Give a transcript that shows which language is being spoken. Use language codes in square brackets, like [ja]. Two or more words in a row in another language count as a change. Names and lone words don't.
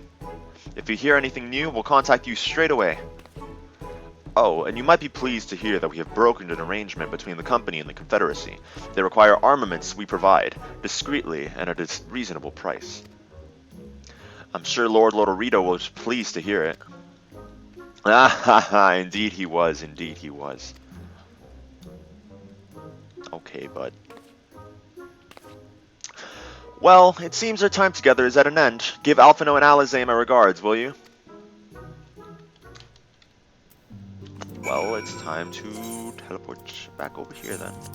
[en] If you hear anything new, we'll contact you straight away. Oh, and you might be pleased to hear that we have brokered an arrangement between the company and the Confederacy. They require armaments we provide, discreetly and at a reasonable price. I'm sure Lord Lodorito was pleased to hear it. Ah ha ha, indeed he was, indeed he was. Okay, bud. Well, it seems our time together is at an end. Give Alphino and Alizé my regards, will you? Well, it's time to teleport back over here then.